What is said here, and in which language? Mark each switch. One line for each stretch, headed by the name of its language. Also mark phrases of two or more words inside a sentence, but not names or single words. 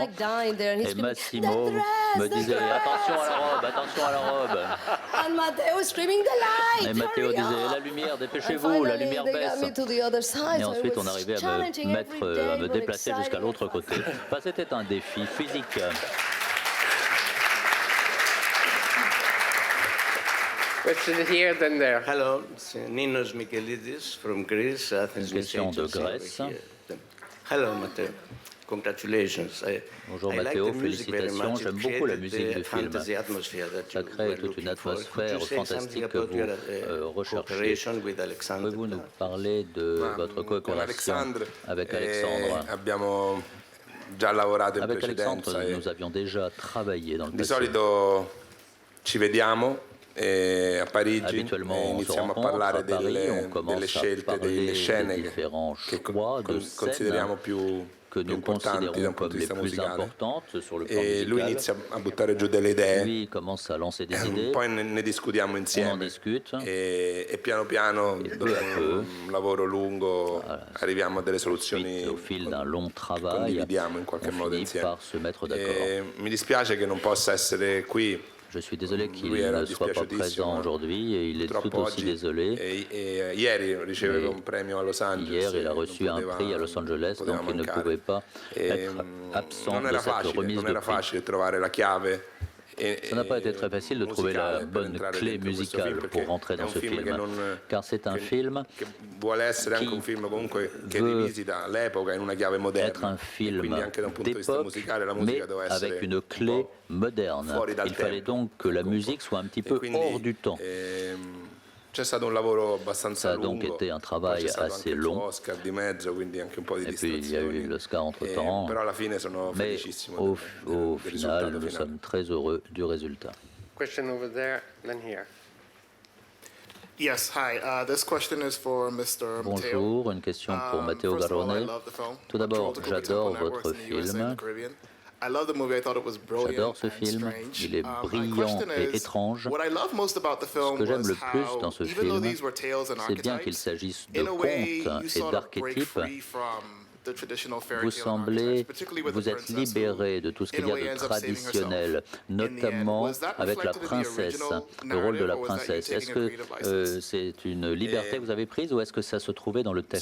French: Et Massimo me disait attention à la robe. Et Matteo disait la lumière, dépêchez-vous, la lumière baisse. Et ensuite on arrivait à me déplacer jusqu'à l'autre côté. Enfin, c'était un défi physique.
English: Here, then there. Hello, it's Ninos Mikelidis from Greece, Athens.
French: Question de Grèce.
English: Hello, Matteo. Congratulations.
French: Bonjour Matteo, félicitations. J'aime beaucoup la musique du film. Ça crée toute une atmosphère fantastique que vous recherchez. Pouvez-vous nous parler de votre coopération avec Alexandre? Avec Alexandre, nous avions déjà travaillé dans le passé. Habituellement, on se rencontre à Paris, on commence à parler des différents choix de scènes que nous
Italian: importanti da
French: considérons
Italian: un punto
French: comme
Italian: di
French: les
Italian: vista
French: plus
Italian: musicale.
French: importantes sur le plan
Italian: E lui
French: musical.
Italian: inizia a buttare giù delle idee,
French: Lui commence à lancer des idées,
Italian: poi ne discutiamo
French: on en
Italian: insieme
French: discute,
Italian: e piano piano, dopo
French: peu à peu,
Italian: un lavoro lungo, arriviamo a delle soluzioni
French: au fil d'un long travail,
Italian: condividiamo in qualche
French: on
Italian: modo
French: finit
Italian: insieme.
French: par se mettre d'accord.
Italian: E mi dispiace che non possa essere qui.
French: Je suis désolé qu'il
Italian: Lui era
French: ne soit pas présent aujourd'hui et il est tout
Italian: Purtroppo
French: aussi
Italian: oggi
French: désolé.
Italian: e ieri riceveva
French: Et
Italian: un premio a Los Angeles.
French: Hier, il a
Italian: e non
French: reçu un
Italian: poteva-
French: prix à Los Angeles,
Italian: poteva
French: donc il ne
Italian: mancare.
French: pouvait pas
Italian: E,
French: être absent
Italian: non
French: de
Italian: era
French: cette
Italian: facile,
French: remise
Italian: non
French: de
Italian: era
French: prix.
Italian: facile trovare la chiave.
French: Ça n'a pas été très facile de trouver la bonne clé musicale pour rentrer dans ce film, car c'est un film
Italian: che vuole essere anche un film comunque che rivisita l'epoca in una chiave moderna.
French: être un film
Italian: Quindi anche da un punto di vista
French: d'époque,
Italian: musicale la
French: mais
Italian: musica doveva essere
French: avec une clé moderne.
Italian: fuori dal
French: Il fallait
Italian: tempo.
French: donc que la musique soit un petit peu hors du temps.
Italian: C'è stato un lavoro abbastanza
French: Ça a donc
Italian: lungo,
French: été un
Italian: poi
French: travail
Italian: c'è stato
French: assez
Italian: anche il
French: long.
Italian: Oscar di mezzo, quindi anche un po' di
French: Et puis il y a eu
Italian: distrazioni.
French: l'Oscar entre-temps.
Italian: Però alla fine sono
French: Mais
Italian: felicissimo
French: au
Italian: del
French: final,
Italian: risultato
French: nous
Italian: finale.
French: sommes très heureux du résultat.
English: Question over there, then here. Yes, hi. This question is for Mr. Matteo.
French: Bonjour, une question pour Matteo
English: First of all, I Garrone. love the film.
French: Tout d'abord,
English: Patrol to
French: j'adore
English: Coca-Cola
French: votre
English: Networks in the USA and
French: film.
English: the Caribbean. I love the movie. I thought it was brilliant
French: J'adore ce
English: and
French: film.
English: strange.
French: Il est
English: My
French: brillant
English: question
French: et
English: is,
French: étrange.
English: what I love most about the
French: Ce
English: film
French: que j'aime
English: was
French: le plus
English: how,
French: dans ce
English: even though
French: film,
English: these were tales and
French: c'est bien qu'il
English: archetypes,
French: s'agisse de
English: in a way,
French: contes
English: you
French: et
English: sort of break
French: d'archétypes.
English: free from the traditional fairy
French: Vous
English: tale and
French: semblez
English: archetypes, particularly with the
French: vous êtes
English: princess who,
French: libéré de tout ce qu'il y
English: in
French: a
English: a way,
French: de
English: ends up saving herself.
French: traditionnel, notamment
English: Was that
French: avec la
English: reflected in the
French: princesse,
English: original
French: le rôle de la
English: narrative, or was that you
French: princesse. Est-ce
English: taking a
French: que
English: creative license?
French: c'est une liberté que vous avez prise ou est-ce que ça se trouvait dans le texte